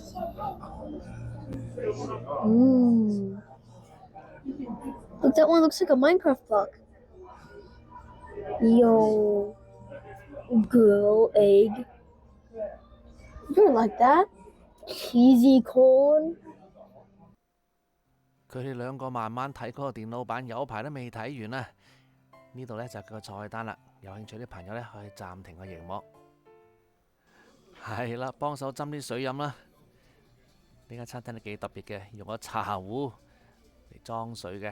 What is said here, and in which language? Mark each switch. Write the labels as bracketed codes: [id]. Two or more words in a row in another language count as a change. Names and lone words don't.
[en] Look, that one looks like a Minecraft block. Yo, girl egg. You're like that. Cheesy corn. [yue] 佢哋兩個慢慢睇嗰個電腦版，有排都未睇完啊！呢度呢就係佢個菜單啦，有興趣啲朋友呢可以暫停個熒幕。係啦，幫手斟啲水飲啦。呢間餐廳都幾特別嘅，用個茶壺嚟裝水嘅。